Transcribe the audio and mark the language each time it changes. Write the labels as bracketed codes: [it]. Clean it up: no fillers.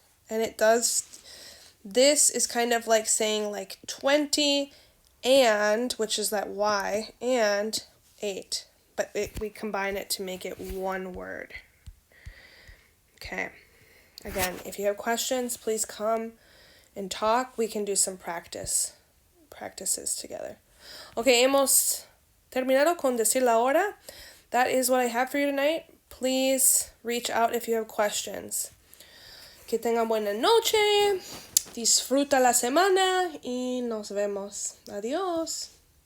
[en] And it does, this is kind of like saying like 20 and, which is that Y, and 8. But we combine it to make it one word. Okay. Again, if you have questions, please come and talk. We can do some practices together. [es] Okay, hemos terminado con decir la hora. [en] That is what I have for you tonight. Please reach out if you have questions. [es] Que tengan buena noche. Disfruta la semana y nos vemos. Adiós.